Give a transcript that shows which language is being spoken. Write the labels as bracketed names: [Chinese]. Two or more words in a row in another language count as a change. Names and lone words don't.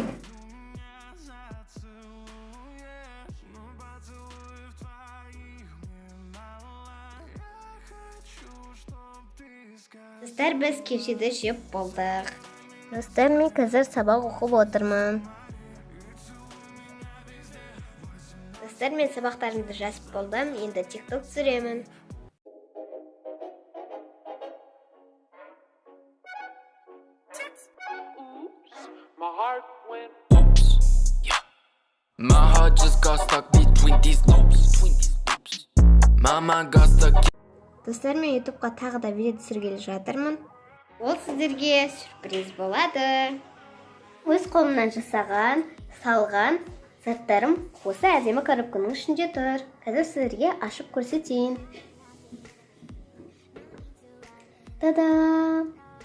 [Kazakh] Достар, біз кепсиді жеп болдық. Достар, мен қазір сабақ оқып отырмын. Достар, мен сабақтарымды жазып болдым, енді TikTok түсіремін. [English] My heart just got stuck between these loops. My mind got stuck. [Kazakh] Достар, мен ютубқа тағы да видео түсіргелі жатырмын. Ол сіздерге сюрприз болады. Өз қолымнан жасаған, салған заттарым осы әдемі коробканың ішінде тұр. Қазір сіздерге ашып көрсетейін. Та-дам!